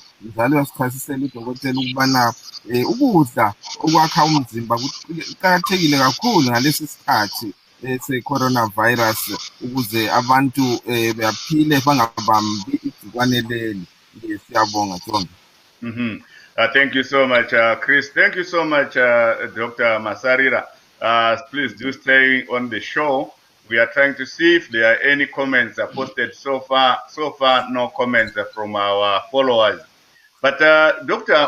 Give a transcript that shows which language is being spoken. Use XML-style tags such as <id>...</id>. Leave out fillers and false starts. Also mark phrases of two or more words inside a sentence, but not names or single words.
<nd>Njalo uyasichasisela udokotela ukubana ukudla okwakha umzimba kuqakathekile kakhulu ngalesi sikhathi se-coronavirus ukuze abantu baphile bangabambi igcikwane leli. Siyabonga John.</nd> <en>Thank you so much, Chris. Thank you so much, Dr. Masarira. Please do stay on the show. We are trying to see if there are any comments posted so far. So far, no comments from our followers. But Dr.</en>